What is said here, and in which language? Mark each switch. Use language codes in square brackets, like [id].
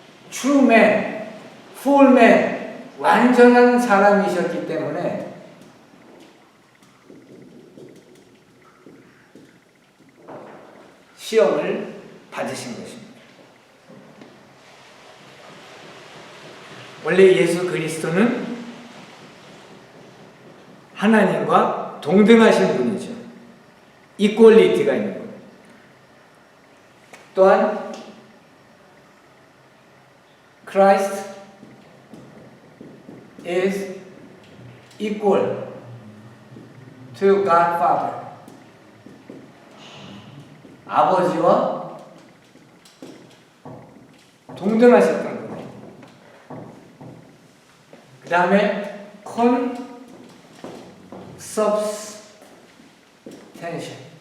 [ko] true man, full man, 완전한 사람이셨기 때문에 시험을 받으신 것입니다. 원래 예수 그리스도는 하나님과 동등하신 분이죠. 이퀄리티가 있는 분. [en] 또한 Christ is equal to God Father. [ko] 아버지와 동등하셨던 거예요. 그 다음에 consubstantial.